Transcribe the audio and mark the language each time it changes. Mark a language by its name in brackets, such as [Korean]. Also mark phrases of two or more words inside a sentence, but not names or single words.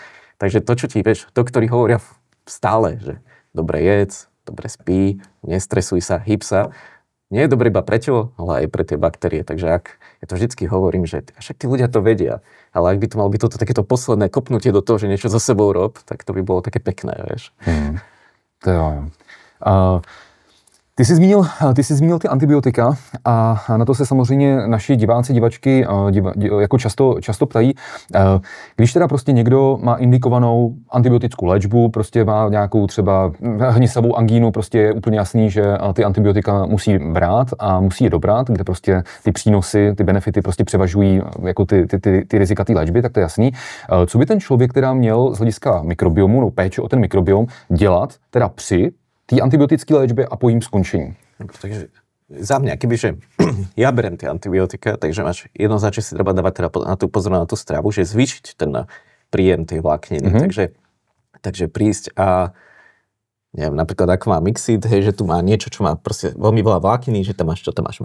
[Slovak] Takže to, čo ti, vieš, doktori hovoria stále, že dobre jedz, dobre spí, nestresuj sa, hyb sa, nie je dobré iba pre telo, ale aj pre tie baktérie. Takže ja to vždycky hovorím, že však tí ľudia to vedia, ale ak by to malo byť toto takéto posledné kopnutie do toho, že niečo so sebou rob, tak to by bolo také pekné, vieš. [Czech] To jo. Ty jsi zmínil ty antibiotika a na to se samozřejmě naši diváci, divačky jako často ptají. Když teda prostě někdo má indikovanou antibiotickou léčbu, prostě má nějakou třeba hnisavou angínu, prostě je úplně jasný, že ty antibiotika musí brát a musí je dobrat, kde prostě ty přínosy, ty benefity prostě převažují jako ty rizika té léčby, tak to je jasný. Co by ten člověk teda měl z hlediska mikrobiomu, no péče o ten mikrobiom dělat teda při té antibiotické léčbě a po jejím skončení? [Slovak] Takže za mňa, kebyže ja beriem tie antibiotika, takže máš jednoznačne si treba dávať teda na tú pozor na tú stravu, že zvýšiť ten príjem tej vlákniny. Takže prísť a neviem, napríklad ako má Mixit, hej, že tu má niečo, čo má proste veľmi veľa vlákniny, že tam máš, čo tam máš?